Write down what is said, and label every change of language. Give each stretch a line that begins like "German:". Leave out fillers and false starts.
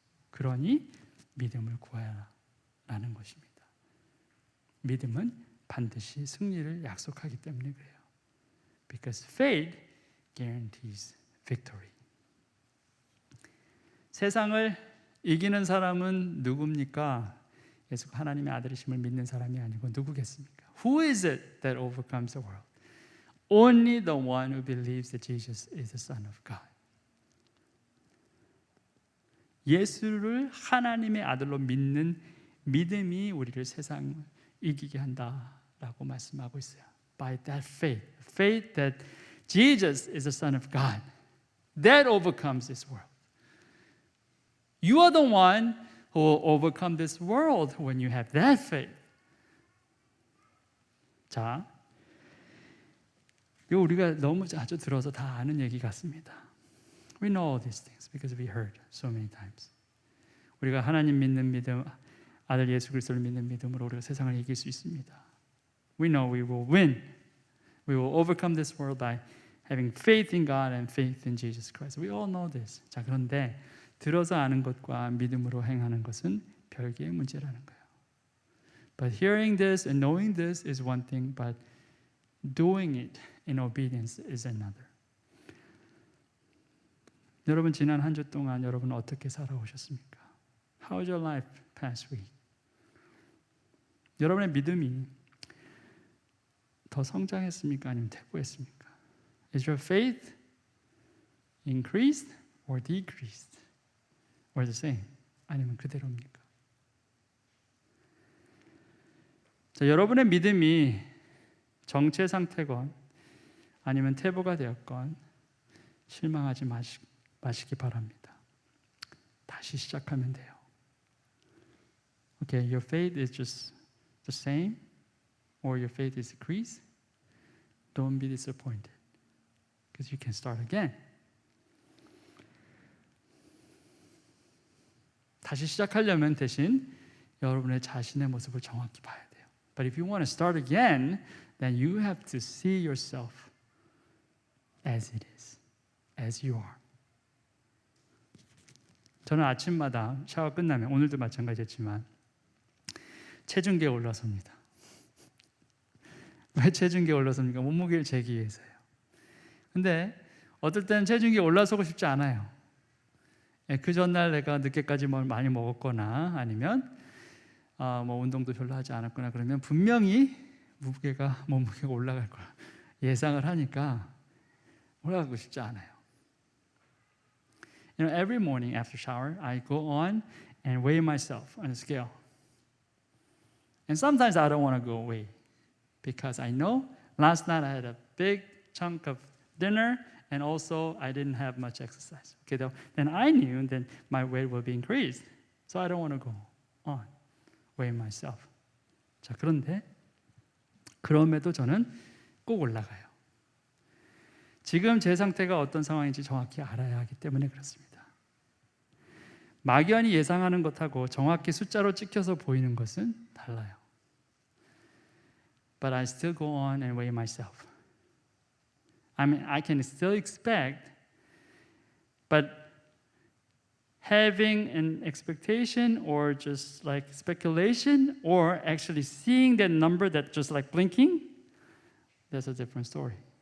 Korean: 그러니 믿음을 구하라는 것입니다. 믿음은 반드시 승리를 약속하기 때문에 그래요.
English: Because faith guarantees victory.
Korean: 세상을 이기는 사람은 누굽니까? 예수가 하나님의 아들이심을 믿는 사람이 아니고 누구겠습니까?
English: Who is it that overcomes the world? Only the one who believes that Jesus is the Son of God.
Korean: 예수를 하나님의 아들로 믿는 믿음이 우리를 세상을 이기게 한다라고 말씀하고 있어요.
English: By that faith that Jesus is the Son of God, that overcomes this world. You are the one who will overcome this world when you have that faith.
Korean: 자, 이거 우리가 너무 자주 들어서 다 아는 얘기 같습니다.
English: We know all these things because we heard so many times.
Korean: 우리가 하나님 믿는 믿음, 아들 예수 그리스도를 믿는 믿음으로 우리가 세상을 이길 수 있습니다.
English: We know we will win. We will overcome this world by having faith in God and faith in Jesus Christ. We all know this.
Korean: 자, 그런데 들어서 아는 것과 믿음으로 행하는 것은 별개의 문제라는 거예요.
English: But hearing this and knowing this is one thing, but doing it in obedience is another.
Korean: 여러분 지난 한 주 동안 여러분 어떻게 살아오셨습니까?
English: How is your life past week?
Korean: 여러분의 믿음이 더 성장했습니까? 아니면 퇴보했습니까?
English: Is your faith increased or decreased? Or the same?
Korean: 아니면 그대로입니까? 자, 여러분의 믿음이 정체 상태건 아니면 퇴보가 되었건 실망하지 마시기 바랍니다. 다시 시작하면 돼요.
English: Okay, your faith is just the same or your faith is decreased. Don't be disappointed because you can start again.
Korean: 다시 시작하려면 대신 여러분의 자신의 모습을 정확히 봐야 돼요.
English: But if you want to start again, then you have to see yourself as it is, as you are.
Korean: 저는 아침마다 샤워 끝나면 오늘도 마찬가지였지만 체중계에 올라섭니다. 왜 체중계에 올라섭니까? 몸무게를 재기 위해서요. 근데 어떨 때는 체중계에 올라서고 싶지 않아요. 그 전날 내가 늦게까지 뭘 많이 먹었거나 아니면 뭐 운동도 별로 하지 않았거나 그러면 분명히 몸무게가 올라갈 거라 예상을 하니까 올라가고 싶지 않아요.
English: You know, every morning after shower, I go on and weigh myself on a scale. And sometimes I don't want to go weigh because I know Last night I had a big chunk of dinner and also I didn't have much exercise. Okay, then I knew that my weight will be increased. So I don't want to go on weighing myself.
Korean: 자, 그런데 그럼에도 저는 꼭 올라가요. 지금 제 상태가 어떤 상황인지 정확히 알아야 하기 때문에 그렇습니다. 막연히 예상하는 것하고 정확히 숫자로 찍혀서 보이는 것은 달라요.
English: But I still go on and weigh myself. I mean, I can still expect, but having an expectation or just like speculation or actually seeing that number that just like blinking, that's a different story.